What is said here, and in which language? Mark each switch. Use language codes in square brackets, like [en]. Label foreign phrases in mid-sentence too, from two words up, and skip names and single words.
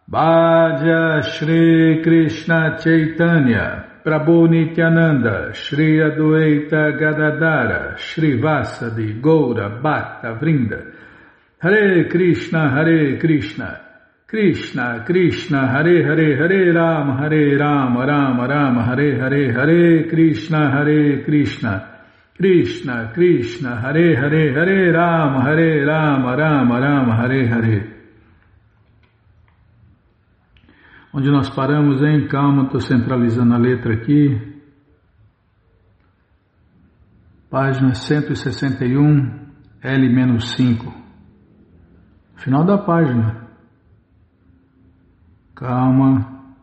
[pt] Bhaja Shri Krishna Chaitanya Prabhu Nityananda Shri Adwaita Gadadara Shri Vasadi Goura Bhakta Vrinda Hare Krishna Krishna Krishna Hare Hare Hare Rama Rama Rama Hare Hare Hare Krishna Krishna Krishna Hare Hare Hare Rama Rama Hare Hare. Onde nós paramos, hein? Calma, estou centralizando a letra aqui. Página 161, L-5. Final da página. Calma.